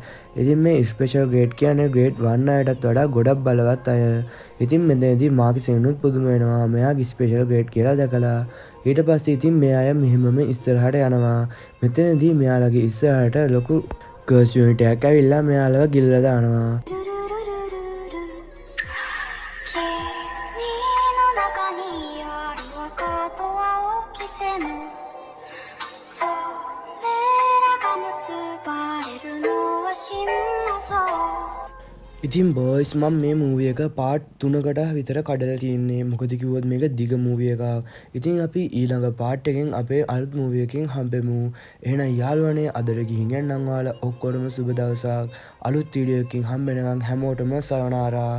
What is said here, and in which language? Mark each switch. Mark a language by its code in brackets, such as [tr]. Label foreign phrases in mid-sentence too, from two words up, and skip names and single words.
[si] ඉතින් මේ [en] special grade [si] කියන්නේ ග්‍රේඩ් 1 අයටත් වඩා ගොඩක් බලවත් අය. ඉතින් මෙතනදී මාකිසෙනුත් පුදුම වෙනවා මෙයාගේ [en] special grade [si] කියලා දැකලා. ඊට පස්සේ ඉතින් මේ අය මෙහෙමම ඉස්සරහට යනවා. මෙතනදී මෙයාලගේ ඉස්සරහට ලොකු [en] curse unit [si] එකක් ඇවිල්ලා මෙයාලව ගිල්ලලා දානවා. [ja] 君の中にある赤と青き線それらが結ばれるのは真の像 [si] ඉතින් බෝයිස් මම මේ මූවී එක පාර්ට් 3කට විතර කඩලා තියෙන්නේ. මොකද කිව්වොත් මේක දිග මූවී එකක්. ඉතින් අපි ඊළඟ පාර්ට් එකෙන් අපේ අලුත් මූවී එකකින් හම්බෙමු. එහෙනම් යාළුවනේ අදට ගිහින් යන්නම් ඔයාලා ඔක්කොටම සුබ දවසක්. අලුත් වීඩියෝ එකකින් හම්බෙනකන් හැමෝටම සයොනාරා.